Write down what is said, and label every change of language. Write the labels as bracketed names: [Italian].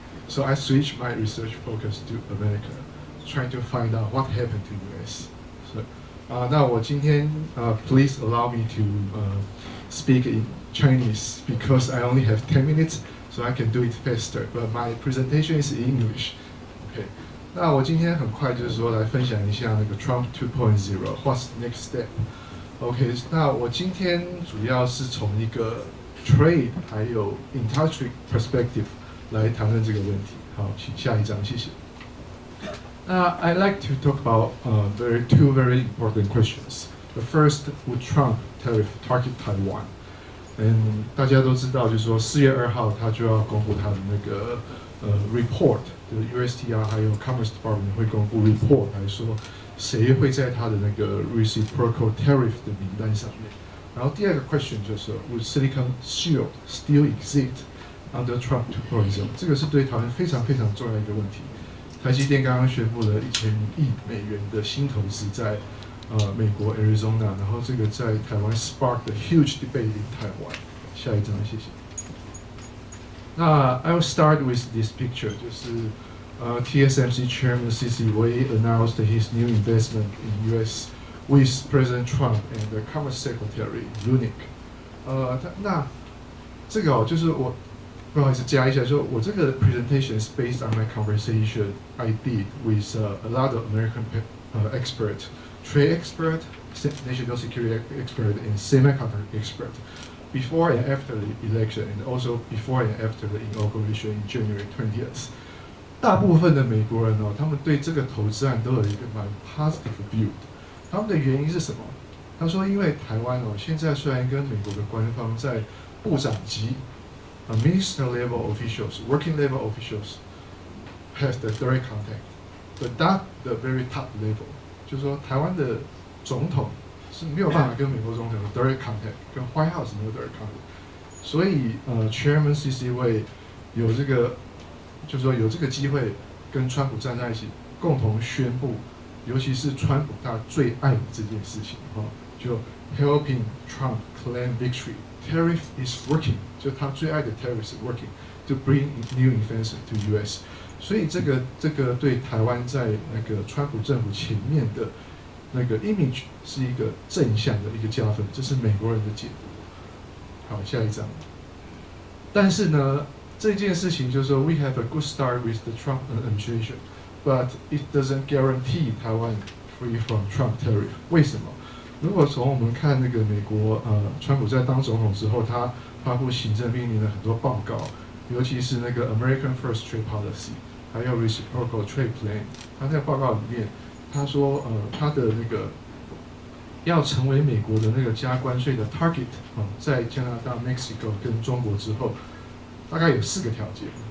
[English] So I switched my research focus to America, trying to find out what happened to U.S. So, [Chinese] 那我今天 [English] please allow me to speak in Chinese because I only have 10 minutes, so I can do it faster. But my presentation is in English. Okay. [Chinese] 那我今天很快就是说来分享一下那个 Trump 2.0 [English] What's the next step? [Chinese] OK， 那我今天主要是从一个 trade 还有 industry perspective 来谈论这个问题。好，请下一张，谢谢。 [English] I'd like to talk about two very important questions. The first, would Trump tariff target Taiwan? [Chinese] 大家都知道，就是说4月2号他就要公布他的那个report， 就是 USTR 还有 Commerce Department 会公布 report 来说谁会在他的那个 reciprocal tariff 的名单上面。然后第二个 [English] question 就是 would Silicon Shield still exist under Trump 2.0？ [Chinese] 这个是对台湾非常非常重要的一个问题。台积电刚刚宣布了1000亿美元的新投资在美国 Arizona， 然后这个在台湾 [English] sparked a huge debate in Taiwan。 [Chinese] 下一张，谢谢。那 [English] I will start with this picture， 就是TSMC Chairman C.C. Wei announced his new investment in U.S. with President Trump and the Commerce Secretary Lunick。 [Chinese] 那这个就是我不好意思加一下，说我这个 [English] presentation is based on my conversation I did with a lot of American experts, trade expert, national security expert, and semiconductor expert, before and after the election, and also before and after the inauguration in January 20th. [Chinese] 大部分的美国人他们对这个投资案都有一个蛮 positive view 的。他们的原因是什么？他说，因为台湾现在虽然跟美国的官方在部长级 [English] minister level officials, working level officials have the direct contact, but not the very top level. [Chinese] 就是说，台湾的总统是没有办法跟美国总统有 direct contact， 跟 White House 没有 direct contact。所以Chairman C.C. Wei 有这个，就是说有这个机会跟川普站在一起，共同宣布，尤其是川普他最爱的这件事情就 [English] helping Trump claim victory。 Tariff is working， [Chinese] 就他最爱的 [English] tariff is working to bring new investment to U.S. [Chinese] 所以这个对台湾在那个川普政府前面的那个 image 是一个正向的一个加分，这是美国人的解读。好，下一张。但是呢，这件事情就是说 [English] ，we have a good start with the Trump administration, but it doesn't guarantee Taiwan free from Trump tariff。 [Chinese] 为什么？如果从我们看那个美国川普在当总统之后，他发布行政命令的很多报告，尤其是那个 American First Trade Policy， 还有 Reciprocal Trade Plan， 他在报告里面他说他的那个要成为美国的那个加关税的 target 在加拿大、Mexico 跟中国之后，大概有4个条件。